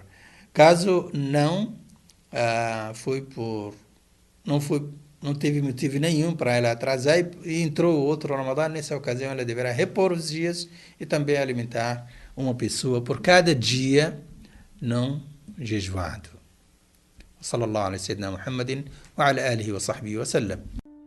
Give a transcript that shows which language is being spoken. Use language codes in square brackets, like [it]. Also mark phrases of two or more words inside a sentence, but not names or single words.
[pt] Caso não não teve motivo nenhum para ela atrasar e entrou outro Ramadã, nessa ocasião ela deverá repor os dias e também alimentar uma pessoa por cada dia não jejuado. [ar] صلى الله عليه وسلم محمد وعلى آله وصحبه وسلم.